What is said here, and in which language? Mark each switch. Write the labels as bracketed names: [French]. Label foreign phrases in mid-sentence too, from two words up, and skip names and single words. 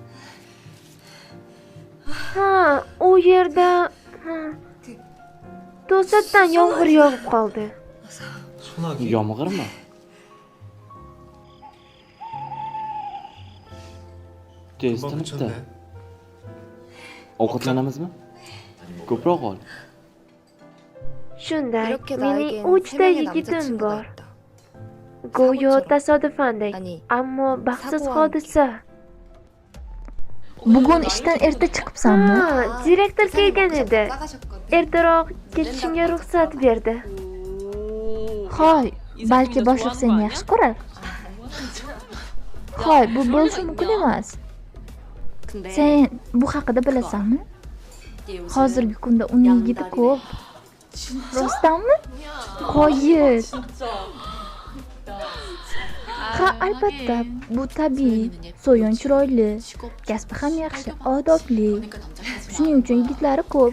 [Uzbek] Ha, u yerda to'satdan yomg'ir yog'ib qoldi. [Korean] 소나기. [Uzbek] Yomg'irmi? Tez [Korean] 금방 [Uzbek] tinibdi. [Korean] 그쳤네. [Uzbek] Ovqatlanamizmi? Ko'proq ol. Shunday, [Korean] 이렇게 [Uzbek] mening [Korean] 나에겐 [Uzbek] 3 [Korean] 세 [Uzbek] ta [Korean] 명의 [Uzbek] yigitim [Korean] 남자친구가 [Uzbek] bor. [Korean] 있다. [Uzbek] Go'yo [Korean] 사고처럼. [Uzbek] tasodifandek, [Korean] 아니, [Uzbek] ammo baxtsiz [Korean] 사고와 [Uzbek] hodisa. Bugun ishdan erta chiqibsanmi? Ha, direktor kelgan edi. [Korean] 나가셨거든. [Uzbek] Ertaroq ketishimga ruxsat berdi. Hoy, balki boshliq seni yaxshi ko'rar. Hoy, bu bo'lishi mumkin emas. [Korean] 근데 [Uzbek] Sen bu haqida bilasanmi? [Korean] 얘 요즘 [Uzbek] Hozirgi kunda uning yigiti ko'p. Rostdanmi? Qoyil. Ha, albatta, bu tabiiy. So'yin chiroyli, kasbi ham yaxshi, odobli. Shuning uchun yigitlari ko'p.